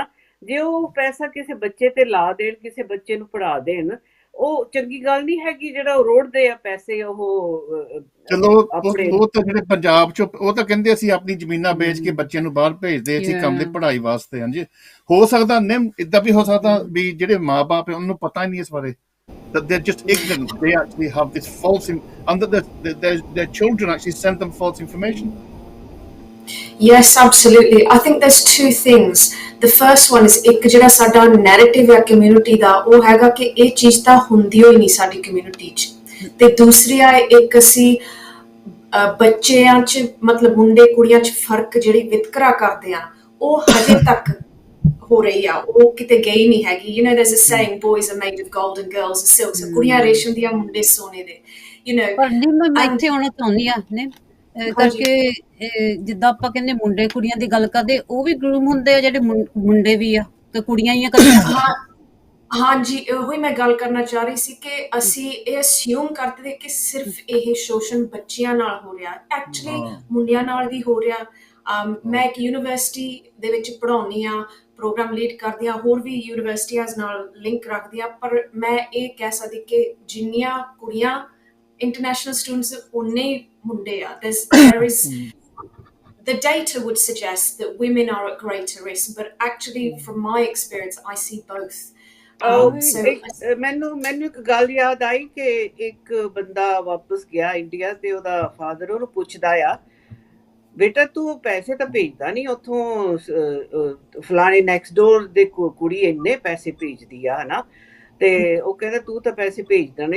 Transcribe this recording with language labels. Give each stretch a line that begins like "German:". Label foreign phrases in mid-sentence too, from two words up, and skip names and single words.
Punjabi: ਜੇ ਉਹ ਪੈਸਾ ਕਿਸੇ ਬੱਚੇ ਤੇ ਲਾ ਦੇਣ, ਕਿਸੇ ਬੱਚੇ ਨੂੰ ਪੜ੍ਹਾ ਦੇਣ, ਉਹ ਚੰਗੀ ਗੱਲ ਨਹੀਂ ਹੈਗੀ। ਜਿਹੜਾ ਉਹ ਰੋੜਦੇ ਆ ਪੈਸੇ, ਉਹ ਚਲੋ ਉਹ ਤਾਂ ਜਿਹੜੇ ਪੰਜਾਬ ਚ ਉਹ ਤਾਂ ਕਹਿੰਦੇ ਅਸੀਂ ਆਪਣੀ ਜ਼ਮੀਨਾਂ ਵੇਚ ਕੇ ਬੱਚਿਆਂ ਨੂੰ ਬਾਹਰ ਭੇਜਦੇ ਅਸੀਂ ਕੰਮ ਦੇ ਪੜ੍ਹਾਈ ਵਾਸਤੇ। ਹਾਂਜੀ, ਹੋ ਸਕਦਾ ਨਿੰਮ ਇਦਾਂ ਵੀ ਹੋ ਸਕਦਾ ਵੀ ਜਿਹੜੇ ਮਾਂ-ਬਾਪ ਉਹਨਾਂ ਨੂੰ ਪਤਾ ਹੀ ਨਹੀਂ ਇਸ ਬਾਰੇ,
English: that they're just ignorant. They actually have this false and that their children actually send them false information. Yes, absolutely. I think there's 2 things. The first one is
Punjabi: ਇੱਕ ਜਿਹੜਾ ਸਾਡਾ ਨੈਰੇਟਿਵ ਹੈ ਕਮਿਊਨਿਟੀ ਦਾ, ਉਹ ਹੈਗਾ ਕਿ ਇਹ ਚੀਜ਼ ਤਾਂ ਹੁੰਦੀ ਹੋਈ ਨਹੀਂ ਸਾਡੀ ਕਮਿਊਨਿਟੀ 'ਚ। ਤੇ ਦੂਸਰੀ ਆ ਇੱਕ ਅਸੀਂ ਬੱਚਿਆਂ 'ਚ ਮਤਲਬ ਮੁੰਡੇ ਕੁੜੀਆਂ 'ਚ ਫਰਕ ਜਿਹੜੀ ਵਿਤਕਰਾ ਕਰਦੇ ਆ, ਉਹ ਹਜੇ ਤੱਕ ਹੋ ਰਹੀ ਆ, ਉਹ ਕਿਤੇ ਗਈ ਨਹੀਂ ਹੈਗੀ।
English: You know, there's a saying, boys are made of gold and girls are silk.
Punjabi: So ਕੁੜੀਆਂ ਰੇਸ਼ਮ ਦੀਆਂ, ਮੁੰਡੇ ਸੋਨੇ ਦੇ,
English: you know।
Punjabi: ਪਰ ਨਹੀਂ, ਮੈਂ ਇੱਥੇ ਆਉਣਾ ਚਾਹੁੰਦੀ ਆ ਨੇ ਕਰਕੇ, ਜਿੱਦਾਂ ਆਪਾਂ ਕਹਿੰਦੇ ਮੁੰਡੇ ਕੁੜੀਆਂ ਦੀ ਗੱਲ ਕਰਦੇ, ਉਹ ਵੀ ਗਰੂਮ ਹੁੰਦੇ ਆ ਜਿਹੜੇ ਮੁੰਡੇ ਵੀ ਆ ਤੇ ਕੁੜੀਆਂ ਹੀ ਆ ਕਦੇ। ਹਾਂਜੀ, ਉਹੀ ਮੈਂ ਗੱਲ ਕਰਨਾ ਚਾਹ ਰਹੀ ਸੀ ਕਿ ਅਸੀਂ ਇਹ ਅਸਿਊਮ ਕਰਦੇ ਕਿ ਸਿਰਫ ਇਹ ਸ਼ੋਸ਼ਣ ਬੱਚਿਆਂ ਨਾਲ ਹੋ ਰਿਹਾ, ਐਕਚੁਅਲੀ ਮੁੰਡਿਆਂ ਨਾਲ ਵੀ ਹੋ ਰਿਹਾ। ਮੈਂ ਇੱਕ ਯੂਨੀਵਰਸਿਟੀ ਦੇ ਵਿੱਚ ਪੜ੍ਹਾਉਂਦੀ ਹਾਂ, ਪ੍ਰੋਗਰਾਮ ਲੀਡ ਕਰਦੀ ਹਾਂ, ਹੋਰ ਵੀ ਯੂਨੀਵਰਸਿਟੀਆਂ ਨਾਲ ਲਿੰਕ ਰੱਖਦੀ ਹਾਂ। ਪਰ ਮੈਂ ਇਹ ਕਹਿ ਸਕਦੀ ਕਿ ਜਿੰਨੀਆਂ ਕੁੜੀਆਂ
English: international students,
Punjabi: ਉਨੇ ਹੀ ਮੁੰਡੇ ਆ।
English: There is the data would suggest that women are at greater risk, but actually from my experience I see both.
Punjabi: ਮੈਨੂੰ ਇੱਕ ਗੱਲ ਯਾਦ ਆਈ ਕਿ ਇੱਕ ਬੰਦਾ ਵਾਪਸ ਗਿਆ ਇੰਡੀਆ ਤੇ ਉਹਦਾ ਫਾਦਰ ਉਹਨੂੰ ਪੁੱਛਦਾ ਆ ਬੇਟਾ ਤੂੰ ਪੈਸੇ ਤਾਂ ਭੇਜਦਾ ਨਹੀਂ ਉੱਥੋਂ, ਫਲਾਣੇ
English: next door
Punjabi: ਦੇ ਕੁੜੀ ਇੰਨੇ ਪੈਸੇ ਭੇਜਦੀ ਆ ਹਨਾ, ਤੇ ਉਹ ਕਹਿੰਦਾ ਤੂੰ ਤਾਂ ਪੈਸੇ ਭੇਜਦਾ ਨਹੀਂ।